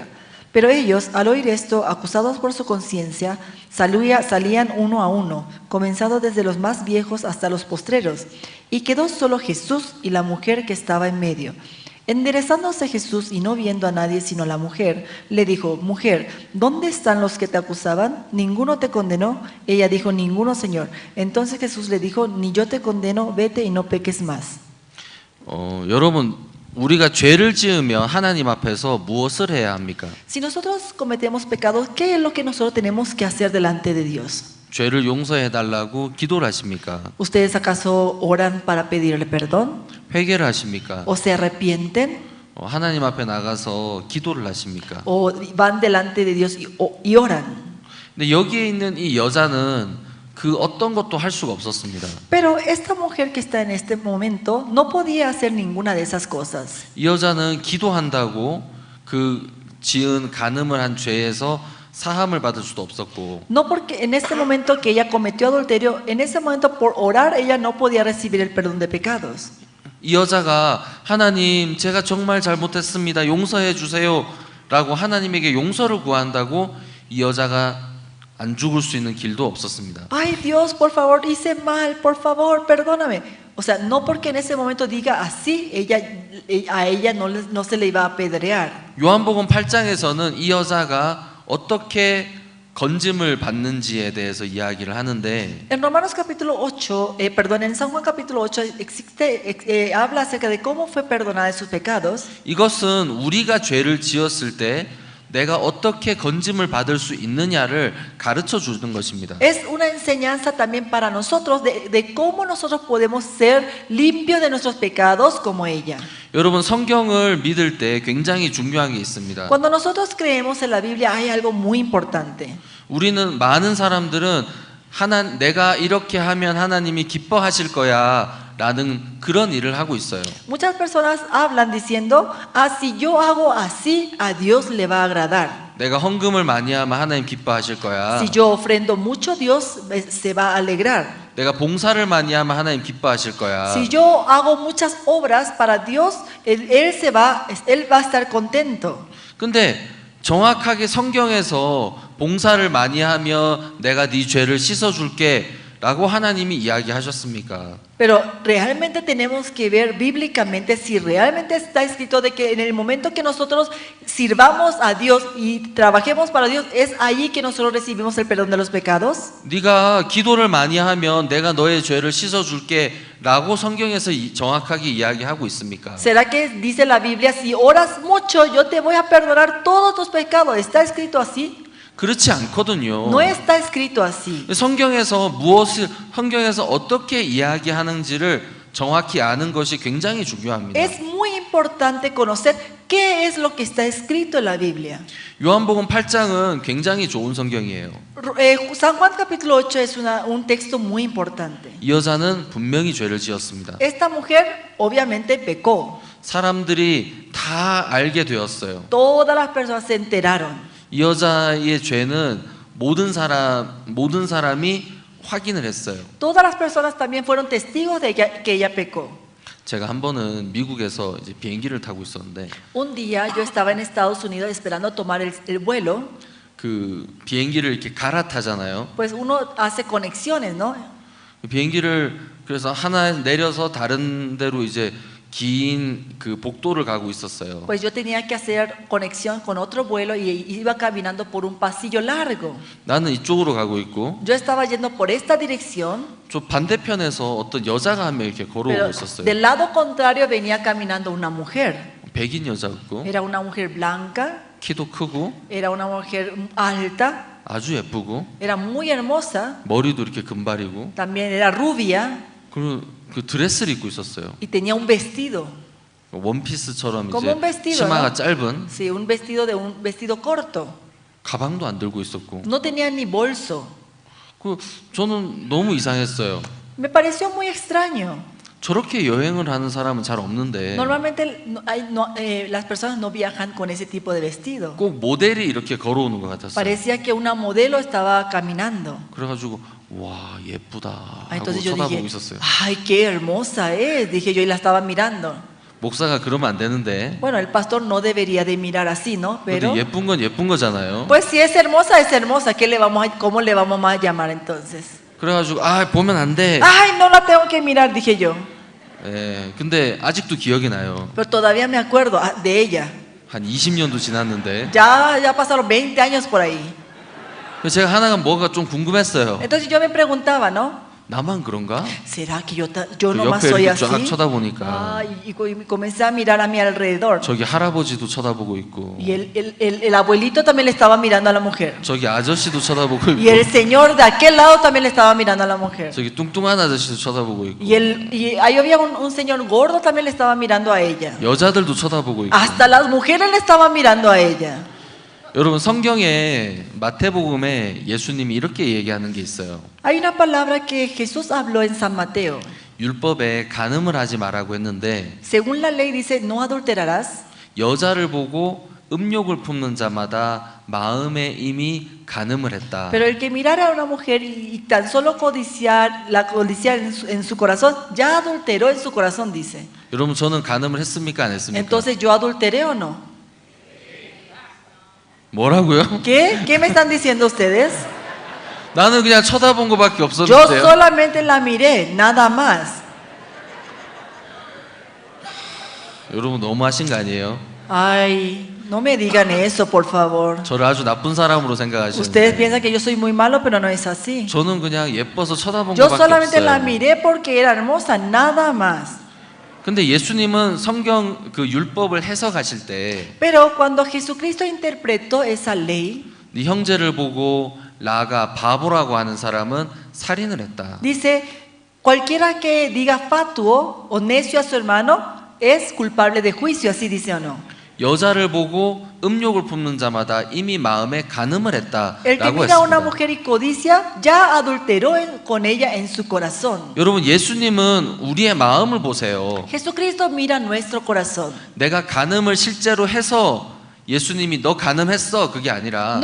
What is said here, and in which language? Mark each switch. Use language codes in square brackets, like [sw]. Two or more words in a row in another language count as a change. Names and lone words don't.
[es] Pero ellos, al oír esto, acusados por su conciencia, salían uno a uno, comenzando desde los más viejos hasta los postreros, y quedó solo Jesús y la mujer que estaba en medio. Enderezándose Jesús y no viendo a nadie sino a la mujer, le dijo: Mujer, ¿dónde están los que te acusaban? ¿Ninguno te condenó? Ella dijo: Ninguno, Señor. Entonces Jesús le dijo: Ni yo te condeno, vete y no peques más. [ko] 여러분, 우리가 죄를 지으면 하나님 앞에서 무엇을 해야 합니까? [es] Si nosotros cometemos pecados, ¿qué es lo que nosotros tenemos que hacer delante de Dios? [ko] 죄를 용서해 달라고 기도를 하십니까? [es] ¿Ustedes acaso oran para pedirle perdón? [ko] 회개를 하십니까? [es] ¿O se arrepienten? [ko] 하나님 앞에 나가서 기도를 하십니까? [es] ¿O van delante de Dios y oran? [ko] 근데 여기에 있는 이 여자는 그 어떤 것도 할 수가 없었습니다. [es] Pero esta mujer que está en este momento no podía hacer ninguna de esas cosas. [ko] 이 여자는 기도한다고 그 지은 간음을 한 죄에서 사함을 받을 수도 없었고. [es] No porque en este momento que ella cometió adulterio, en ese momento por orar ella no podía recibir el perdón de pecados. [ko] 이 여자가 하나님, 제가 정말 잘못했습니다. 용서해 주세요라고 하나님에게 용서를 구한다고 이 여자가 안 죽을 수 있는 길도 없었습니다. [es] Ay, Dios, por favor, hice mal, por favor, perdóname. O sea, no porque en ese momento diga así, a ella no se le iba a apedrear. [ko] 요한복음 8장에서는 이 여자가 어떻게 건짐을 받는지에 대해서 이야기를 하는데, [es] En Romanos capítulo 8, en San Juan capítulo 8 habla acerca de cómo fue perdonada de sus pecados. [ko] 이것은 우리가 죄를 지었을 때 내가 어떻게 건짐을 받을 수 있느냐를 가르쳐 주는 것입니다. [es] Es una enseñanza también para nosotros de cómo nosotros podemos ser limpios de nuestros pecados como ella. [ko] 여러분, 성경을 믿을 때 굉장히 중요한 게 있습니다. [es] Cuando nosotros creemos en la Biblia hay algo muy importante. [ko] 우리는 많은 사람들은 내가 이렇게 하면 하나님이 기뻐하실 거야 라는 그런 일을 하고 있어요. [es] Muchas personas hablan diciendo: si yo hago así, a Dios le va a agradar. [ko] 내가 헌금을 많이 하면 하나님 기뻐하실 거야. [es] Si yo ofrendo mucho, Dios se va a alegrar. [ko] 내가 봉사를 많이 하면 하나님 기뻐하실 거야. [es] Si yo hago muchas obras para Dios, él va a estar contento. [ko] 근데 정확하게 성경에서 봉사를 많이 하며 내가 네 죄를 씻어줄게 라고 하나님이 이야기하셨습니까? [es] Pero realmente tenemos que ver bíblicamente si realmente está escrito de que en el momento que nosotros sirvamos a Dios y trabajemos para Dios, es allí que nosotros recibimos el perdón de los pecados. [ko] 네가 기도를 많이 하면 내가 너의 죄를 씻어줄게 라고 성경에서 정확하게 이야기하고 있습니까? [es] ¿Será que dice la Biblia, si oras mucho, yo te voy a perdonar todos tus pecados? ¿Está escrito así? [ko] 그렇지 않거든요. [es] No está escrito así. [ko] 성경에서 어떻게 이야기하는지를 정확히 아는 것이 굉장히 중요합니다. [es] Es muy importante conocer qué es lo que está escrito en la Biblia. [ko] 요한복음 8장은 굉장히 좋은 성경이에요. [es] San Juan capítulo 8 es un texto muy importante. [ko] 이 여자는 분명히 죄를 지었습니다. [es] Esta mujer obviamente pecó. [ko] 사람들이 다 알게 되었어요. [es] Todas las personas se enteraron. [ko] 이 여자의 죄는 모든 사람이 확인을 했어요. [es] Todas las personas también fueron testigos de que ella pecó. [ko] 제가 한 번은 미국에서 이제 비행기를 타고 있었는데 [es] Un día yo estaba en Estados Unidos esperando tomar el vuelo. [ko] 그 비행기를 이렇게 갈아타잖아요. [es] Pues uno hace conexiones, ¿no? [ko] 비행기를 그래서 하나 내려서 다른 데로 이제 긴 그 복도를 가고 있었어요. [es] Pues yo tenía que hacer conexión con otro vuelo y iba caminando por un pasillo largo. [ko] 나는 이쪽으로 가고 있고 [es] Yo estaba yendo por esta dirección. [ko] 저 반대편에서 어떤 여자가 한 명 이렇게 걸어오고 [es] Pero [ko] 있었어요. [es] del lado contrario venía caminando una mujer. [ko] 백인 여자였고 [es] Era una mujer blanca, [ko] 키도 크고 [es] era una mujer alta, [ko] 아주 예쁘고 [es] era muy hermosa, [ko] 머리도 이렇게 금발이고 [es] también era rubia [ko] 그리고 그 드레스를 입고 있었어요. [es] y tenía un vestido, [ko] 원피스처럼 [es] como un [ko] 이제 [es] vestido, [ko] 치마가 [es] ¿no? [ko] 짧은 [es] Sí, un vestido de un vestido corto. [ko] 가방도 안 들고 있었고 [es] No tenía ni bolso. [ko] 그 저는 너무 이상했어요. [es] Me pareció muy extraño. [ko] 저렇게 여행을 하는 사람은 잘 없는데 [es] Normalmente las personas no viajan con ese tipo de vestido. [ko] 꼭 모델이 이렇게 걸어오는 것 같았어요. [es] Parecía que una modelo estaba caminando. [ko] 그래가지고 와 예쁘다 하고 [es] Entonces yo [ko] 쳐다보고 [es] dije, [ko] 있었어요. [es] ay, qué hermosa es, dije yo y la estaba mirando. 목사가 그러면 안 되는데 Bueno, el pastor no debería de mirar así, ¿no? Pero [ko] 근데 예쁜 건 예쁜 거잖아요. [es] pues si es hermosa, ¿qué le vamos cómo le vamos a llamar entonces? [ko] 그래가지고 아 보면 안 돼. [es] Ay, no la tengo que mirar, dije yo. [ko] 예, 근데 아직도 기억이 나요. [es] Pero todavía me acuerdo de ella. [ko] 한 20년도 지났는데 [es] Ya pasaron 20 años por ahí. [ko] 그래서 제가 하나가 뭐가 좀 궁금했어요. [es] Entonces yo me preguntaba, ¿no? [ko] 나만 그런가? [es] ¿Será que yo [ko] 그 [es] nomás [ko] 옆에 [es] soy [ko] 이렇게 쫙 [es] así? [ko] 쳐다보니까 [es] Ah, y comencé a mirar a mi alrededor. [ko] 저기 할아버지도 쳐다보고 있고 [es] Y el abuelito también le estaba mirando a la mujer. [ko] 저기 아저씨도 쳐다보고 [es] Y el [ko] 있고 [es] señor de aquel lado también le estaba mirando a la mujer. [ko] 저기 뚱뚱한 아저씨도 쳐다보고 있고 [es] Y ahí había un señor gordo también le estaba mirando a ella. [ko] 여자들도 쳐다보고 있고 [es] Hasta las mujeres le estaban mirando a ella. [ko] 여러분 성경에 마태복음에 예수님이 이렇게 얘기하는 게 있어요. [es] Hay una palabra que Jesús habló en San Mateo. [ko] 율법에 간음을 하지 말라고 했는데 [es] Según la ley dice, no adulterarás. [ko] 여자를 보고 음욕을 품는 자마다 마음에 이미 간음을 했다. [es] Pero el que mirara a una mujer y tan solo codiciar en su corazón, ya adulteró en su corazón, dice. [ko] 여러분 저는 간음을 했습니까 안 했습니까? [es] Entonces, ¿yo adulteré o no? [ko] 뭐라고요? [es] ¿Qué? ¿Qué me están diciendo ustedes? [ko] 나는 그냥 쳐다본 거밖에 [es] Yo [ko] 없었는데요. [es] solamente la miré, nada más. [ko] 여러분 너무 하신 거 아니에요? [es] Ay, no me digan eso, por favor. [ko] 저를 아주 나쁜 사람으로 [es] Ustedes [ko] 생각하시는데 [es] piensan que yo soy muy malo, pero no es así. [ko] 저는 그냥 예뻐서 쳐다본 [es] Yo [ko] 거밖에 [es] solamente la [ko] 없어요. [es] miré porque era hermosa, nada más. [ko] 근데 예수님은 성경 그 율법을 해석하실 때 [es] Pero cuando Jesucristo interpretó esa ley, [ko] 네 형제를 보고 나가 바보라고 하는 사람은 살인을 했다. [es] dice, cualquiera que diga fatuo o necio a su hermano es culpable de juicio, así dice o no. [ko] 여자를 보고 음욕을 품는 자마다 이미 마음에 간음을 [es] El que [ko] 했다라고 [es] mira a una [ko] 했습니다. [es] mujer y codicia, ya adulteró con ella en su corazón. [ko] 여러분 예수님은 우리의 마음을 보세요. [es] Jesucristo mira nuestro corazón. [ko] 내가 간음을 실제로 해서 예수님이 너 간음했어 그게 아니라